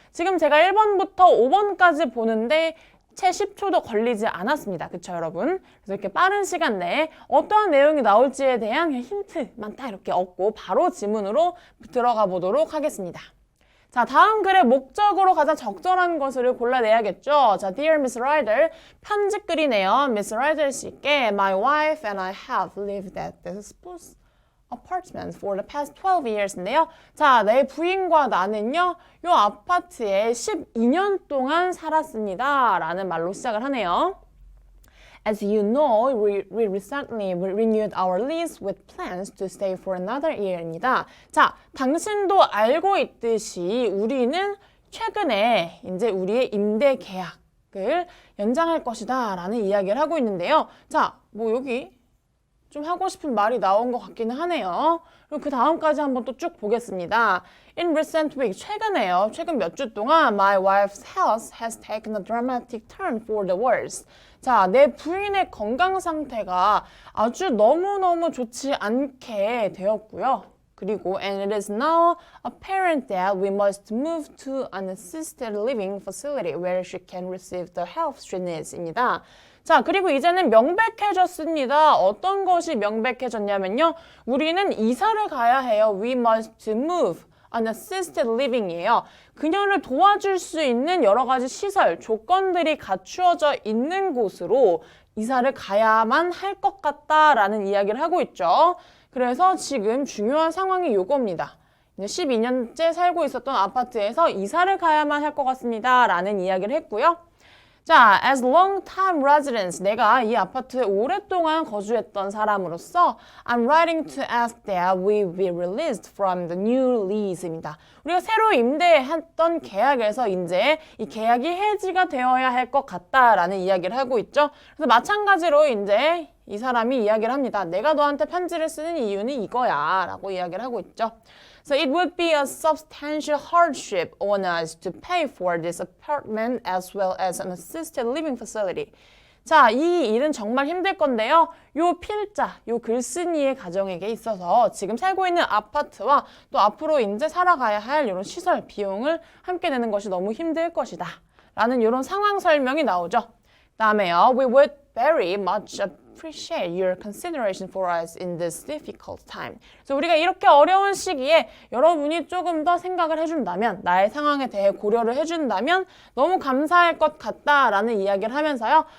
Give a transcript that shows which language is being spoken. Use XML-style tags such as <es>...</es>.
<ko>지금 제가 1번부터 5번까지 보는데 채 10초도 걸리지 않았습니다. 그쵸 여러분? 그래서 이렇게 빠른 시간 내에 어떠한 내용이 나올지에 대한 힌트만 딱 이렇게 얻고 바로 지문으로 들어가 보도록 하겠습니다. 자, 다음 글의 목적으로 가장 적절한 것을 골라내야겠죠. 자,</ko> <en>Dear Miss Ryder,</en> <ko>편지글이네요.</ko> <en>Miss Ryder 씨께 My wife and I have lived at this apartment for the past 12 years인데요.</en> <ko>자, 내 부인과 나는요, 이 아파트에 12년 동안 살았습니다. 라는 말로 시작을 하네요.</ko> <en>As you know, we recently renewed our lease with plans to stay for another year입니다.</en> <ko>자, 당신도 알고 있듯이 우리는 최근에 이제 우리의 임대 계약을 연장할 것이다 라는 이야기를 하고 있는데요. 자, 뭐 여기 좀 하고 싶은 말이 나온 것 같기는 하네요. 그리고 그 다음까지 한번 또 쭉 보겠습니다.</ko> <en>In recent weeks,</en> <ko>최근에요. 최근 몇 주 동안</ko> <en>my wife's health has taken a dramatic turn for the worse.</en> <ko>자, 내 부인의 건강 상태가 아주 너무너무 좋지 않게 되었고요. 그리고</ko> <en>and it is now apparent that we must move to an assisted living facility where she can receive the help she needs입니다.</en> <ko>자, 그리고 이제는 명백해졌습니다. 어떤 것이 명백해졌냐면요. 우리는 이사를 가야 해요.</ko> <en>We must move. an assisted living이에요.</en> <ko>그녀를 도와줄 수 있는 여러 가지 시설, 조건들이 갖추어져 있는 곳으로 이사를 가야만 할 것 같다라는 이야기를 하고 있죠. 그래서 지금 중요한 상황이 요겁니다. 12년째 살고 있었던 아파트에서 이사를 가야만 할 것 같습니다. 라는 이야기를 했고요. 자,</ko> <en>as long-time residents,</en> <ko>내가 이 아파트에 오랫동안 거주했던 사람으로서</ko> <en>I'm writing to ask that we be released from the new lease입니다.</en> <ko>우리가 새로 임대했던 계약에서 이제 이 계약이 해지가 되어야 할 것 같다라는 이야기를 하고 있죠. 그래서 마찬가지로 이제 이 사람이 이야기를 합니다. 내가 너한테 편지를 쓰는 이유는 이거야 라고 이야기를 하고 있죠.</ko> <en>So it would be a substantial hardship on us to pay for this apartment as well as an assisted living facility.</en> <ko>자, 이 일은 정말 힘들 건데요. 요 필자, 요 글쓴이의 가정에게 있어서 지금 살고 있는 아파트와 또 앞으로 이제 살아가야 할 이런 시설 비용을 함께 내는 것이 너무 힘들 것이다. 라는 이런 상황 설명이 나오죠. 다음에요.</ko> <en>We would very much appreciate your consideration for us in this difficult time.</en> <ko>그래서 우리가 이렇게 어려운 시기에 여러분이 조금 더 생각을 해준다면, 나의 상황에 대해 고려를 해준다면 너무 감사할 것 같다라는 이야기를 하면서요.</ko>